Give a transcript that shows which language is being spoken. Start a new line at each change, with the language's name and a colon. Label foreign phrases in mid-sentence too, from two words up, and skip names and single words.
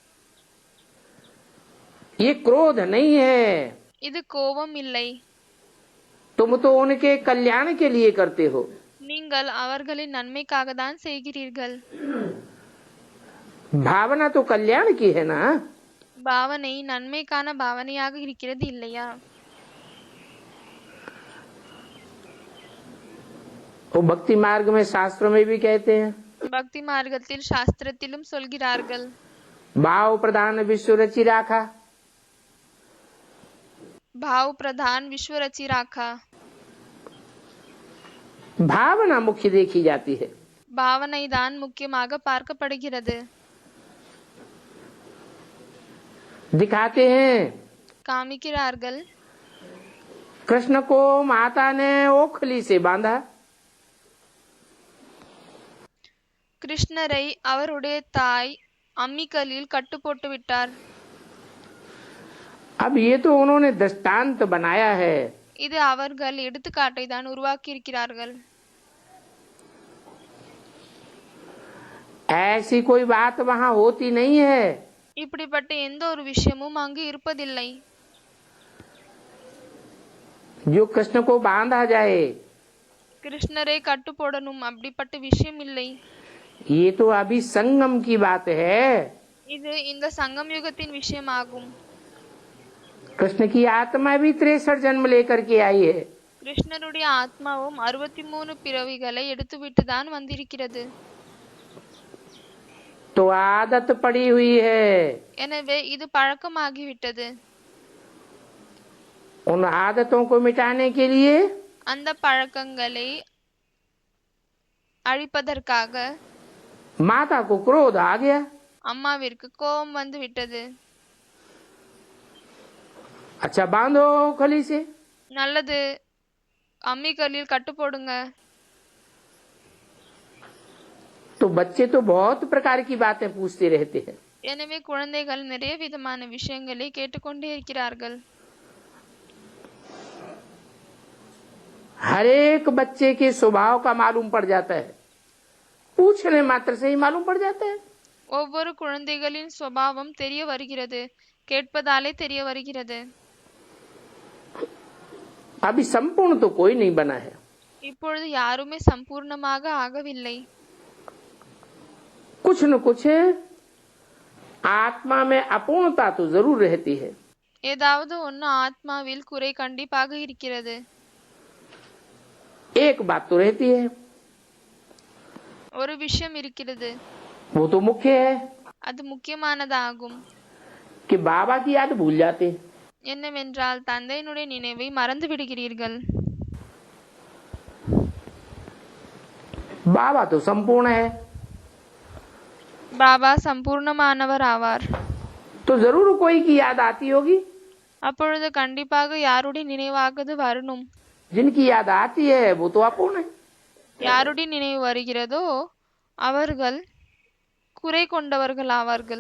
Hindi: ये क्रोध नहीं है,
Tamil: இது கோபம் இல்லை.
Hindi: तुम तो उनके कल्याण के लिए करते हो।
Tamil: நீங்கள் அவர்களின் நன்மைக்காக தான் செய்கிறீர்கள்.
Hindi: भावना तो कल्याण की है ना।
Tamil: பாவனை நன்மைக்கான பாவனையாக இருக்கிறது இல்லையா?
Hindi: वो भक्ति मार्ग में शास्त्रों में भी कहते हैं,
Tamil: பக்தி மார்க்கத்தில் சாஸ்திரத்திலும் சொல்கிறார்கள்,
Hindi: भाव प्रधान विश्व रचि राखा। भाव प्रधान विश्व रची राखा. भावना मुख्य देखी जाती है।
Tamil: பாவனை தான் முக்கியமாக பார்க்கப்படுகிறது.
Hindi: दिखाते हैं,
Tamil: காமிக்கிறார்கள்.
Hindi: कृष्ण को माता ने ओखली से बांधा,
Tamil: கிருஷ்ணரை அவருடைய தாய் அம்மிக்கல்லில் கட்டு போட்டு விட்டார்.
Hindi: अब ये तो उन्होंने दृष्टांत बनाया है,
Tamil: இது அவர்கள் எடுத்துக்காட்டை தான் உருவாக்கி இருக்கிறார்கள்.
Hindi: ऐसी कोई बात वहाँ होती नहीं है।
Tamil: இப்படிப்பட்ட எந்த ஒரு விஷயமும் அங்கு இருப்பதில்லை.
Hindi: जो कृष्ण को बांधा जाए,
Tamil: கிருஷ்ணரை கட்டு போடணும் அப்படிப்பட்ட விஷயம் இல்லை.
Hindi: ये तो अभी संगम की बात है।
Tamil: இது இந்த சங்கம் யுகத்தின் விஷயமாகும்.
Hindi: कृष्ण की आत्मा भी 63 जन्म लेकर के आई है।
Tamil: கிருஷ்ணருடைய ஆத்மாவும் 63 பிறவிகளை எடுத்துவிட்டு தான் வந்திருக்கிறது.
Hindi: तो आदत पड़ी हुई है।
Tamil: எனவே இது பழக்கமாகிவிட்டது.
Hindi: उन आदतों को मिटाने के लिए
Tamil: அந்த பழக்கங்களை அழிப்பதற்காக
Hindi: माता को क्रोध आ गया।
Tamil: அம்மாவிற்கு கோபம் வந்து விட்டது.
Hindi: अच्छा बांधो खली से।
Tamil: நல்லது, அம்மிக்கல்லில் கட்டு போடுங்க.
Hindi: तो बच्चे तो बहुत प्रकार की बातें पूछते रहते हैं।
Tamil: எனவே குழந்தைகள் நிறைய விதமான விஷயங்களை கேட்டுக்கொண்டே இருக்கிறார்கள்.
Hindi: हर एक बच्चे के स्वभाव का मालूम पड़ जाता है, पूछने मात्र से ही मालूम पड़ जाता है।
Tamil: ஒவ்வொரு குழந்தைகளின் சுபாவம் தெரிய வருகிறது, கேட்பதாலே தெரிய வருகிறது.
Hindi: अभी संपूर्ण तो कोई नहीं बना है।
Tamil: இப்பொழுது யாருமே சம்பூர்ணமாக ஆகவில்லை.
Hindi: कुछ न कुछ आत्मा में अपूर्णता तो जरूर रहती है।
Tamil: ஏதாவது ஒன்று ஆத்மாவில் குறை கண்டிப்பாக இருக்கிறது.
Hindi: एक बात तो रहती है,
Tamil: ஒரு விஷயம் இருக்கிறது,
Hindi: वो तो मुख्य है
Tamil: அது முக்கியமானதாகும்.
Hindi: कि बाबा की याद भूल जाते हैं।
Tamil: என்னவென்றால் தந்தையினுடைய நினைவை மறந்து விடுகிறீர்கள்.
Hindi: बाबा तो संपूर्ण है,
Tamil: பாபா சம்பூர்ணமானவர் ஆவார்.
Hindi: तो जरूर कोई की याद आती होगी।
Tamil: அப்பொழுது கண்டிப்பாக யாருடைய நினைவாகுது வரணும்.
Hindi: जिनकी याद आती है वो तो अपूर्ण है।
Tamil: யாருடைய நினைவு வருகிறதோ அவர்கள் குறை கொண்டவர்கள் ஆவார்கள்.